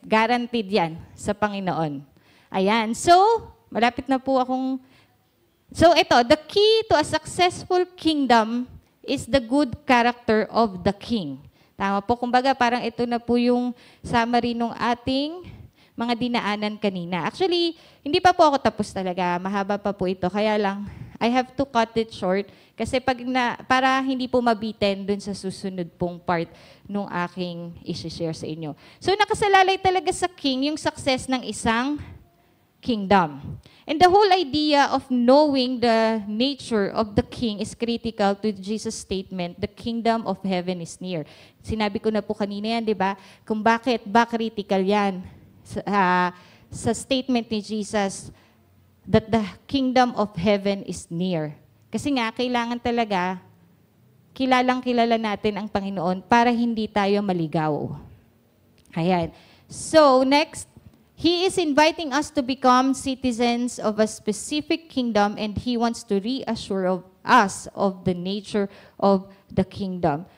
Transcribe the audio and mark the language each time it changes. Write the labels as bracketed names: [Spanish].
[Filipino] Guaranteed yan sa Panginoon. Ayan. So, malapit na po akong... [English] So, ito, the key to a successful kingdom is the good character of the king. [Filipino] Tama po, kumbaga parang ito na po yung summary ng ating mga dinaanan kanina. Actually, hindi pa po ako tapos talaga. Mahaba pa po ito. Kaya lang, [English] I have to cut it short [Filipino] kasi para hindi po mabitin dun sa susunod pong part nung aking isi-share sa inyo. So, nakasalalay talaga sa king yung success ng isang kingdom. [English] And the whole idea of knowing the nature of the king is critical to Jesus' statement, the kingdom of heaven is near. [Filipino] Sinabi ko na po kanina yan, di ba? Kung ba critical yan sa statement ni Jesus [English] that the kingdom of heaven is near. [Filipino] Kasi nga, kailangan talaga, kilala natin ang Panginoon para hindi tayo maligaw. Ayan. [English] So, next, He is inviting us to become citizens of a specific kingdom and He wants to reassure us of the nature of the kingdom.